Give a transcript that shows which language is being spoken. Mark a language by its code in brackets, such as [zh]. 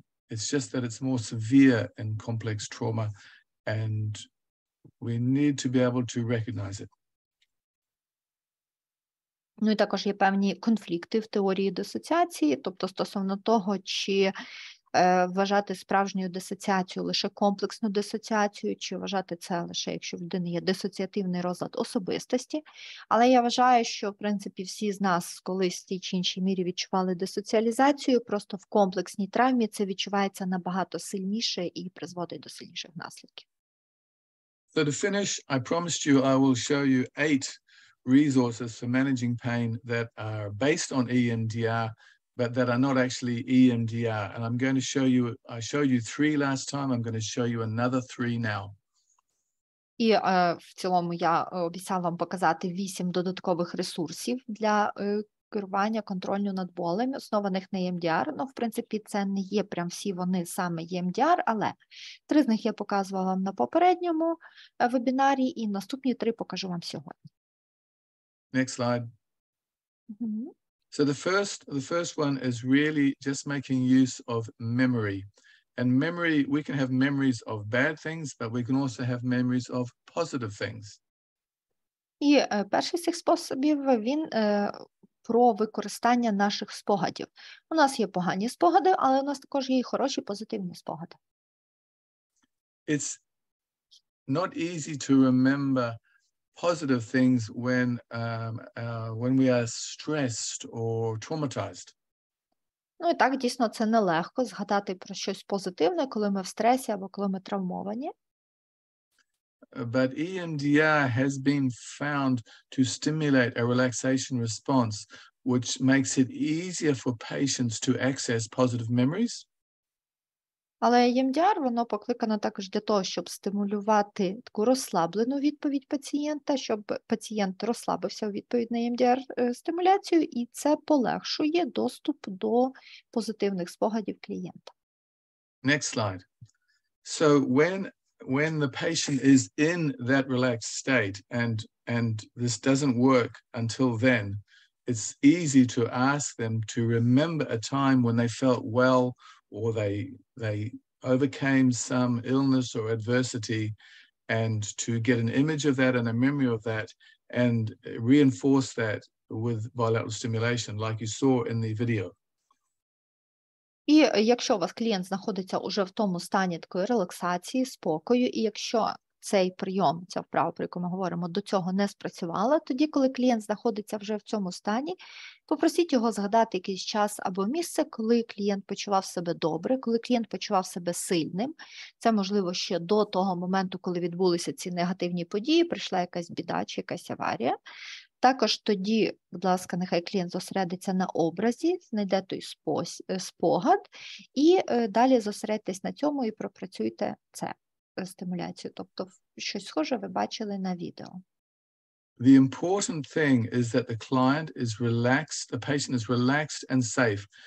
[en] it's just that it's more severe in complex trauma, and we need to be able to recognize it. [uk] І також є певні конфлікти в теорії дисоціації, тобто стосовно того, чи вважати справжньою дисоціацією лише комплексну дисоціацію, чи вважати це лише, якщо в людини є дисоціативний розлад особистості. Але я вважаю, що, в принципі, всі з нас колись в тій чи іншій мірі відчували дисоціалізацію, просто в комплексній травмі це відчувається набагато сильніше і призводить до сильніших наслідків. [en] So to finish, I promised you I will show you 8 resources for managing pain that are based on EMDR, but that are not actually EMDR. And I'm going to show you, I showed you 3 last time, I'm going to show you another 3 now. [uk] І в цілому я обіцяла вам показати 8 додаткових ресурсів для керування контролю над болем, основаних на EMDR. В принципі, це не є прям всі вони саме EMDR, але 3 з них я показувала вам на попередньому вебінарі, і наступні 3 покажу вам сьогодні. [en] Next slide. So the first one is really just making use of memory. And memory, we can have memories of bad things, but we can also have memories of positive things. [uk] І перший з цих способів, він про використання наших спогадів. У нас є погані спогади, але у нас також є і хороші позитивні спогади. [en] It's not easy to remember positive things when we are stressed or traumatized. [uk] Ну і так, дійсно, це нелегко згадати про щось позитивне, коли ми в стресі або коли ми травмовані. [en] But EMDR has been found to stimulate a relaxation response, which makes it easier for patients to access positive memories. [uk] Але EMDR, воно покликано також для того, щоб стимулювати таку розслаблену відповідь пацієнта, щоб пацієнт розслабився у відповідь на EMDR-стимуляцію, і це полегшує доступ до позитивних спогадів клієнта. [en] Next slide. So when the patient is in that relaxed state and this doesn't work until then, it's easy to ask them to remember a time when they felt well or they overcame some illness or adversity, and to get an image of that and a memory of that and reinforce that with bilateral stimulation like you saw in the video. [uk] І якщо у вас клієнт знаходиться уже в тому стані такої релаксації, спокою, і якщо цей прийом, ця вправа, про яку ми говоримо, до цього не спрацювала, тоді, коли клієнт знаходиться вже в цьому стані, попросіть його згадати якийсь час або місце, коли клієнт почував себе добре, коли клієнт почував себе сильним. Це, можливо, ще до того моменту, коли відбулися ці негативні події, прийшла якась біда чи якась аварія. Також тоді, будь ласка, нехай клієнт зосередиться на образі, знайде той спогад, і далі зосередьтесь на цьому і пропрацюйте це стимуляцію. Тобто щось схоже ви бачили на відео. [en] The important thing is that the client is relaxed, the patient is relaxed and safe.